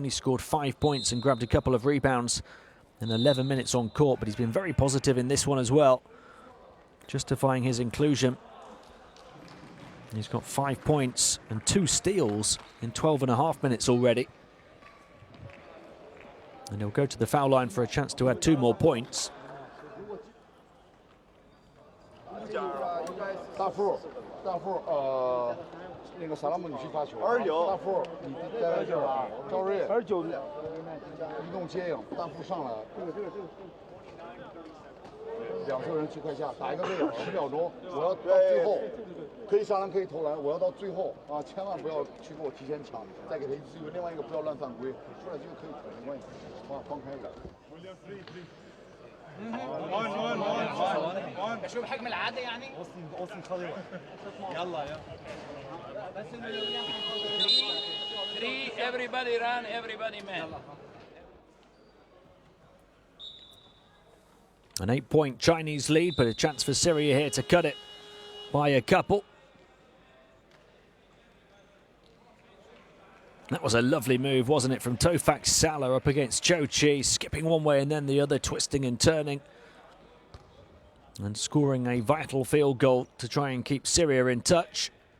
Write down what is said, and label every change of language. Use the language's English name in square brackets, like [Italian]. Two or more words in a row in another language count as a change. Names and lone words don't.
[English] He scored 5 points and grabbed a couple of rebounds in 11 minutes on court, but he's been very positive in this one as well, justifying his inclusion. He's got 5 points and 2 steals in 12.5 minutes already. And he'll go to the foul line for a chance to add 2 more points. [Chinese] 那个萨拉姆你去发球，29，大副你待在这儿啊，赵睿，29，移动接应，大副上来，两个人去快下，打一个位10秒钟，我要到最后，可以上篮可以投篮，我要到最后啊，千万不要去给我提前抢，再给他一次机会，另外一个不要乱犯规，出来就可以投没关系，放开点。 [Arabic] شو بحجم العاده يعني؟ اوصل خضيره يلا يا 3, [English] everybody run, everybody man. An 8-point Chinese lead, but a chance for Syria here to cut it by a couple. That was a lovely move, wasn't it, from Tofak Salah up against Zhou Qi, skipping one way and then the other, twisting and turning, and scoring a vital field goal to try and keep Syria in touch.